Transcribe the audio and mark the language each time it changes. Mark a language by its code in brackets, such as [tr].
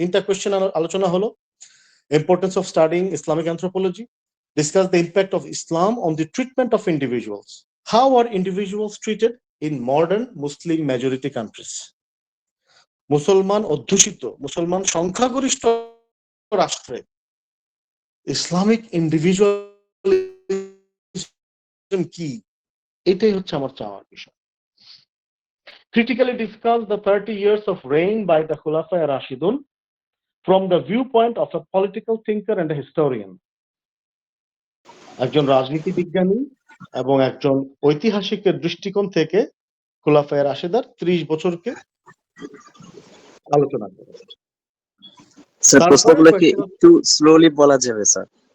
[bn] 3টা কোয়েশ্চেন আলোচনা হলো: [en] Importance of studying Islamic anthropology, discuss the impact of Islam on the treatment of individuals. How are individuals treated in modern Muslim majority countries? [bn] মুসলমান অধ্যুষিত, মুসলমান সংখ্যাগরিষ্ঠ রাষ্ট্রে Islamic individualism কি, এটাই হচ্ছে আমার চাওয়ার বিষয়। [en] Critically discuss the 30 years of reign by the Khulafa Rashidun from the viewpoint of a political thinker and a historian. [bn] একজন রাজনীতি বিজ্ঞানী এবং একজন ঐতিহাসিকের দৃষ্টিকোণ থেকে খোলাফায়ে রাশেদার 30 বছরকে আলোচনা করে। স্যার তারপরে প্রশ্নগুলো কি [en] question [bn] একটু স্লোলি বলা যাবে স্যার?